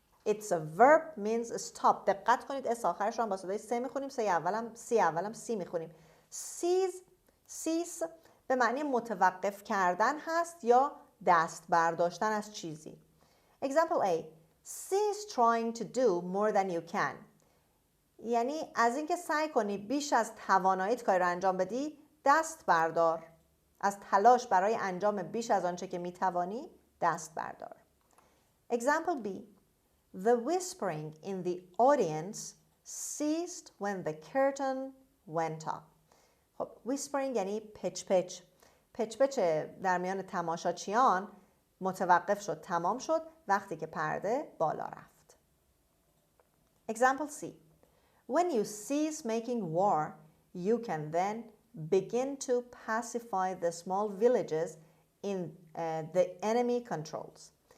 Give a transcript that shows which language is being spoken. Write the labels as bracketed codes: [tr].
[en] It's a verb means stop. [fa] دقت کنید اس آخرش رو هم با صدای س میخونیم، سی اولم سی میخونیم. [en] Cease. [fa] Cease به معنی متوقف کردن هست یا دست برداشتن از چیزی. [en] Example A. Cease trying to do more than you can. [fa] یعنی از اینکه سعی کنی بیش از تواناییت کاری رو انجام بدی دست بردار. از تلاش برای انجام بیش از آنچه که میتوانی دست بردار. [en] Example B. The whispering in the audience ceased when the curtain went up. [fa] خب whispering یعنی پچ پچ. پچ پچ در میان تماشاچیان متوقف شد، تمام شد وقتی که پرده بالا رفت. [en] Example C. When you cease making war, you can then begin to pacify the small villages in the enemy controls.